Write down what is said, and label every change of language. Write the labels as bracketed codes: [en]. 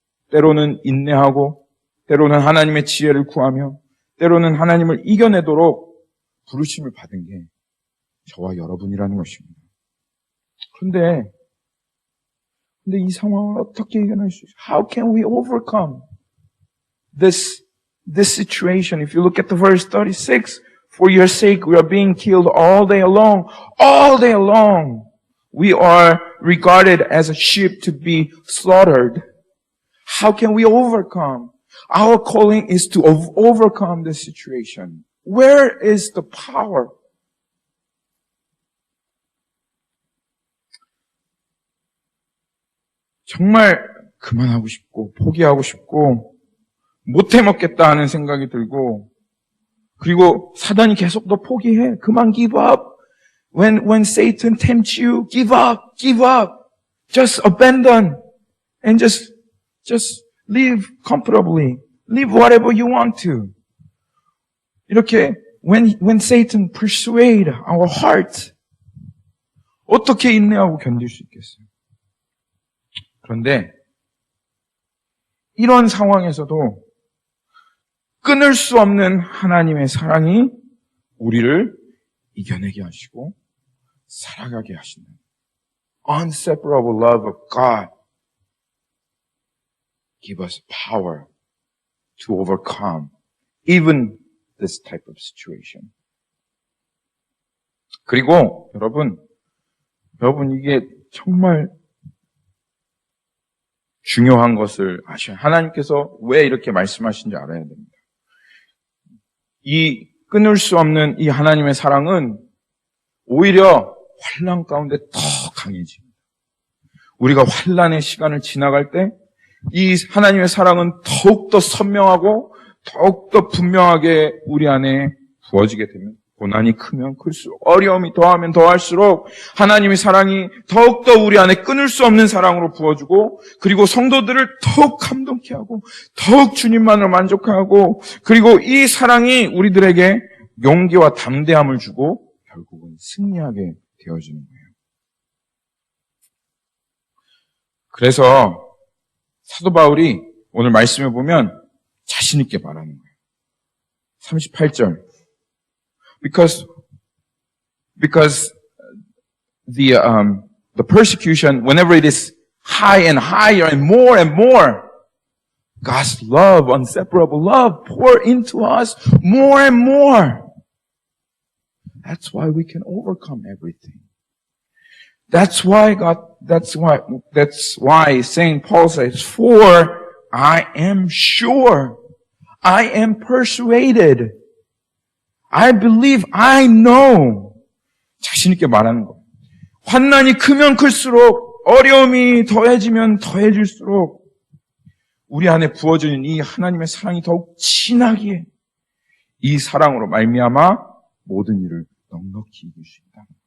[ko] 때로는 인내하고 때로는 하나님의 지혜를 구하며 때로는 하나님을 이겨내도록 부르심을 받은 게 저와 여러분이라는 것입니다. 그런데 이 상황을 어떻게 이겨낼 수 있어요? [en] How can we overcome? this situation. If you look at the verse 36, for your sake we are being killed all day long. All day long. We are regarded as a sheep to be slaughtered. How can we overcome? Our calling is to overcome this situation. Where is the power? [ko] 정말 그만하고 싶고 포기하고 싶고 못해 먹겠다 하는 생각이 들고 그리고 사단이 계속 너 포기해. 그만 [en] give up. When Satan tempts you, give up. Just abandon and just live comfortably. Live whatever you want to. [ko] 이렇게 [en] when Satan persuade our heart, [ko] 어떻게 인내하고 견딜 수 있겠어요? 그런데 이런 상황에서도 끊을 수 없는 하나님의 사랑이 우리를 이겨내게 하시고 살아가게 하시는 [en] unseparable love of God give us power to overcome even this type of situation. [ko] 그리고 여러분 이게 정말 중요한 것을 아셔야 하나님께서 왜 이렇게 말씀하신지 알아야 됩니다. 이 끊을 수 없는 이 하나님의 사랑은 오히려 환난 가운데 더 강해집니다. 우리가 환난의 시간을 지나갈 때 이 하나님의 사랑은 더욱더 선명하고 더욱더 분명하게 우리 안에 부어지게 됩니다. 고난이 크면 클수록 어려움이 더하면 더할수록 하나님의 사랑이 더욱더 우리 안에 끊을 수 없는 사랑으로 부어주고 그리고 성도들을 더욱 감동케 하고 더욱 주님만을 만족하고 그리고 이 사랑이 우리들에게 용기와 담대함을 주고 결국은 승리하게 되어지는 거예요. 그래서 사도 바울이 오늘 말씀에 보면 자신 있게 말하는 거예요. [en] 38절 Because the persecution, whenever it is high and higher and more, God's love, inseparable love, pour into us more and more. That's why we can overcome everything. That's why St. Paul says, for I am sure, I am persuaded. I believe, I know. [ko] 자신 있게 말하는 거. 환난이 크면 클수록 어려움이 더해지면 더해질수록 우리 안에 부어지는 이 하나님의 사랑이 더욱 진하기에 이 사랑으로 말미암아 모든 일을 넉넉히 이길 수 있다.